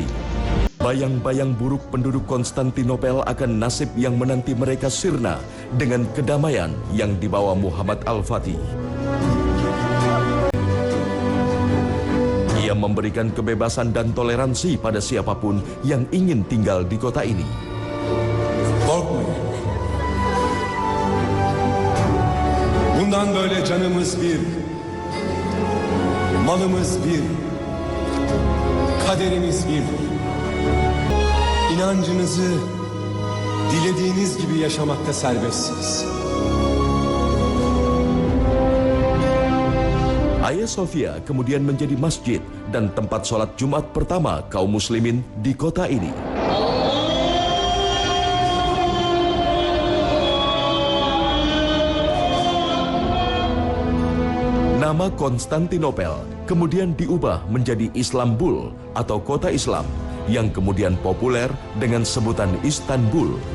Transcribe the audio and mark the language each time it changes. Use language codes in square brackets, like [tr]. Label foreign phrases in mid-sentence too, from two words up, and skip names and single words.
[id] Bayang-bayang buruk penduduk Konstantinopel akan nasib yang menanti mereka sirna dengan kedamaian yang dibawa Muhammad Al-Fatih. Ia memberikan kebebasan dan toleransi pada siapapun yang ingin tinggal di kota ini. [tr] Korkmayın. Bundan böyle canımız bir, malımız bir, kaderimiz bir. İnancınızı dilediğiniz gibi yaşamakta serbestsiniz. [id] Hagia Sophia kemudian menjadi masjid dan tempat sholat Jumat pertama kaum muslimin di kota ini. Nama Konstantinopel kemudian diubah menjadi Islambul atau kota Islam yang kemudian populer dengan sebutan Istanbul.